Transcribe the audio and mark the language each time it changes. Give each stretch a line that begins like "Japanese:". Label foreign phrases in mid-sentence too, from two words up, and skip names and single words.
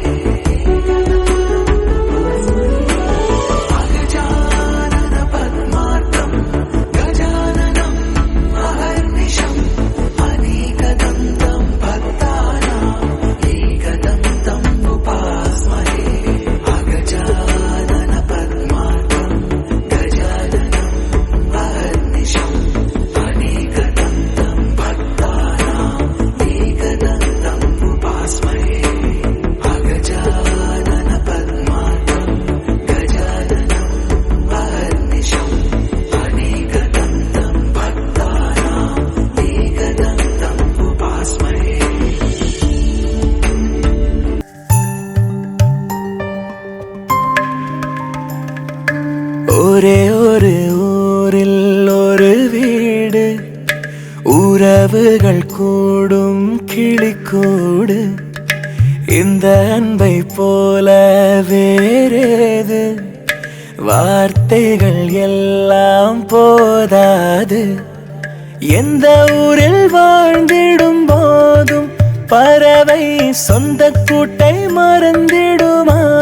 Sanskrit: अगजानन पद्मार्कम् गजाननम् अहर्निशम् अनेकदन्तं भक्तानाम् एकदन्तम् उपास्महे अगजानन पद्मार्कम् गजाननम् अहर्निशम् अनेकदन्तं भक्तानाम् एकदन्तम् उपास्महे अगजानन पद्मार्कम् गजाननम् अहर्निशम् अनेकदन्तं भक्तानाम् एकदन्तम् उपास्महे
Tamil: ஒரே ஒரு ஊரில் ஒரு வீடு உறவுகள் கூடும் கிளிக்கூடு இந்த அன்பை போல வேறேது வார்த்தைகள் எல்லாம் போதாது எந்த ஊரில் வாழ்ந்திடும் போதும் பறவை சொந்த கூட்டை மறந்திடுமா